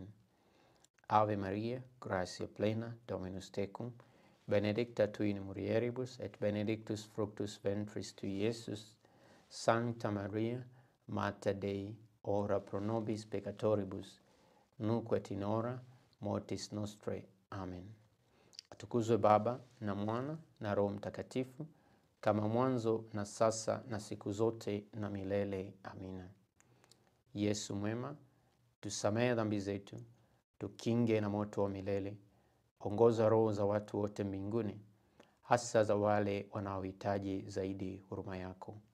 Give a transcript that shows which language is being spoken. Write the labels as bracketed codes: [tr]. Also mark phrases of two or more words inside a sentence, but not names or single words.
[la] Ave Maria, gratia plena, Dominus tecum, benedicta tu in mulieribus et benedictus fructus ventris tui, Iesus. Sancta Maria, Mater Dei, ora pro nobis peccatoribus, nunc et in hora mortis nostrae. Amen. [sw] Atukuzwe Baba na Mwana na Roho Mtakatifu, kama mwanzo na sasa na siku zote na milele. Amina. Yesu mwema, tusamehe dhambi zetu, tukinge na moto wa milele. Ongoza roho za watu wote mbinguni, hasa za wale wanaohitaji zaidi huruma yako.